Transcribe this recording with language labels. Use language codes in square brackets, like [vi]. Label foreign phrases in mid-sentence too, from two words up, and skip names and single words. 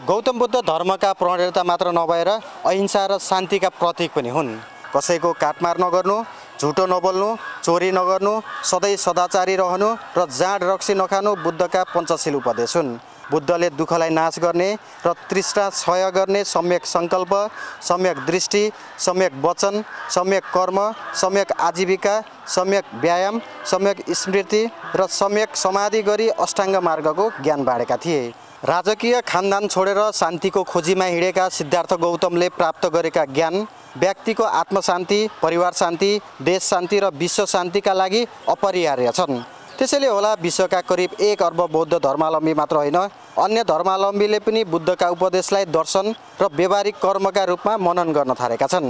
[ne] गौतम बुद्ध धर्मका प्रणेता मात्र नभएर अहिंसा र शान्तिका प्रतीक पनि हुन्। कसैको काटमार नगर्नु, झुटो नबोल्नु, चोरी नगर्नु, सधैँ सदाचारी रहनु र जाँड रक्सी नखानु बुद्धका पञ्चशील उपदेश हुन्। बुद्धले दुःखलाई नाश गर्ने र तृष्णा क्षय गर्ने सम्यक सङ्कल्प, सम्यक दृष्टि, सम्यक वचन, सम्यक कर्म, सम्यक आजीविका, सम्यक व्यायाम, सम्यक स्मृति र सम्यक समाधि गरी अष्टाङ्ग मार्गको ज्ञान बाँडेका थिए। राजकीय खानदान छोडेर शान्तिको खोजीमा हिँडेका सिद्धार्थ गौतमले प्राप्त गरेका ज्ञान व्यक्तिको आत्मशान्ति, परिवार शान्ति, देश शान्ति र विश्व शान्तिका लागि अपरिहार्य छन्। त्यसैले होला विश्वका करिब 1 अर्ब बौद्ध धर्मावलम्बी मात्र होइन, अन्य धर्मावलम्बीले पनि बुद्धका उपदेशलाई दर्शन र व्यावहारिक कर्मका रूपमा मनन गर्न थालेका छन्।